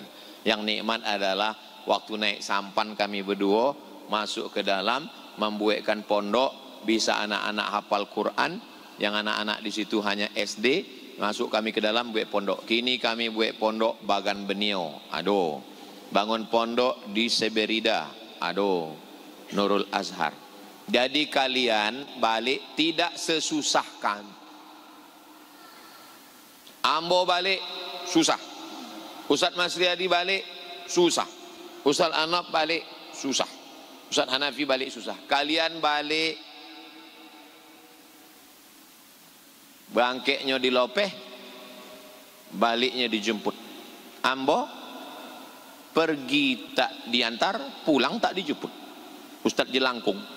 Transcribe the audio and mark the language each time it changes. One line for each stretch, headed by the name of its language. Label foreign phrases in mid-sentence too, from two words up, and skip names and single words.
Indonesian: Yang nikmat adalah waktu naik sampan kami berdua masuk ke dalam, membuatkan pondok, bisa anak-anak hafal Quran, yang anak-anak di situ hanya SD, masuk kami ke dalam buat pondok. Kini kami buat pondok Bagan Benio, aduh. Bangun pondok di Seberida, aduh. Nurul Azhar. Jadi kalian balik tidak sesusahkan. Ambo balik susah. Ustaz Masriadi balik susah. Ustaz Anab balik susah. Ustaz Hanafi balik susah. Kalian balik bangkeknya di Lopeh, baliknya dijemput. Ambo pergi tak diantar, pulang tak dijemput. Ustaz Jelangkung.